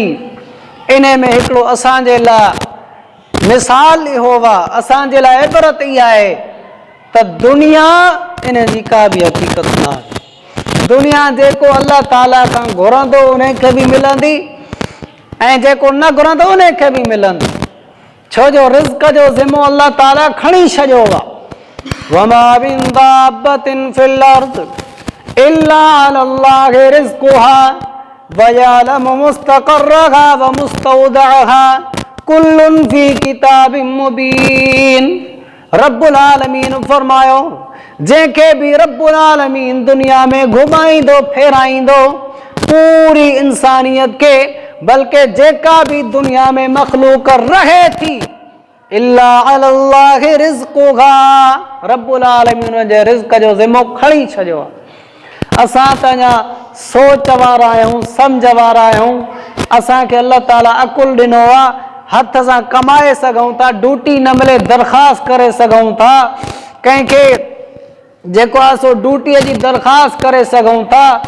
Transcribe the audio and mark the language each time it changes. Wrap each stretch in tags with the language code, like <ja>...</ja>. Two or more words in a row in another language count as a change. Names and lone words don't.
<sd>इन में हिकिड़ो असांजे लाइ मिसाल इहो आहे, असांजे लाइ इबरत इहा आहे त दुनिया इन जी का बि हक़ीक़त न आहे। दुनिया जेको अल्लाह ताला खां घुरंदो उनखे बि मिलंदी ऐं जेको न घुरंदो उनखे बि मिलंदी। छो जो रिज़्क़ जो ज़िमो अल्लाह ताला खणी छॾियो आहे।</sd> <ar>وما من دابة في الأرض إلا على الله رزقها ويعلم مستقرها و مستودعها كل في كتاب مبين.</ar> <sd>रब्बुल आलमीन फरमायो, जंहिंखे बि रब्बुल आलमीन दुनिया में घुमाईंदो फेराईंदो पूरी इंसानियत के, बल्कि जेका भी दुनिया में मखलूक रहे थी,</sd> <ar>إلا على الله رزقها,</ar> <sd>रब्बुल आलमीन जे रिज़्क़ जो ज़िमो खणी छॾियो आहे। असां त अञा सोच वारा आहियूं, सम्झ वारा आहियूं। असांखे अल्लाह ताला अकुल ॾिनो आहे, हथ सां कमाए सघूं था, ड्यूटी न मिले दरख़्वास्त करे सघूं था, कंहिंखे जेको आहे सो ड्यूटीअ जी दरख़्वास्त करे सघूं था।</sd>